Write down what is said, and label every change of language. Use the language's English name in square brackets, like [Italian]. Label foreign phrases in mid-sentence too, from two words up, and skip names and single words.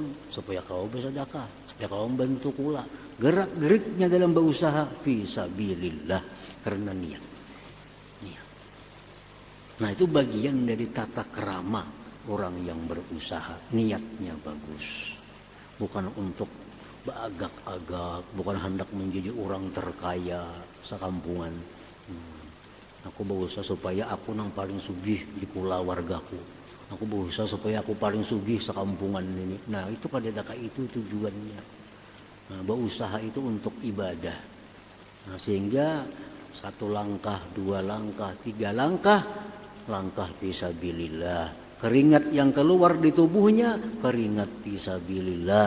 [Indonesian] Supaya kau bersedekah, supaya kau membantu kula. Gerak-geriknya dalam berusaha fisabilillah, karena niat. Niat. Nah, itu bagian dari tata kerama orang yang berusaha. Niatnya bagus. Bukan untuk beragak-agak, bukan hendak menjadi orang terkaya sekampungan. [Banjar] Aku berusaha supaya aku nang paling sugih di kula wargaku. [Indonesian] Aku berusaha supaya aku paling sugih sekampungan ini. [Banjar] Nah itu pada daka itu tujuannya. [Indonesian] Nah, berusaha itu untuk ibadah. Nah, sehingga 1 langkah, 2 langkah, 3 langkah, langkah fisabilillah. Keringat yang keluar di tubuhnya, keringat fisabilillah.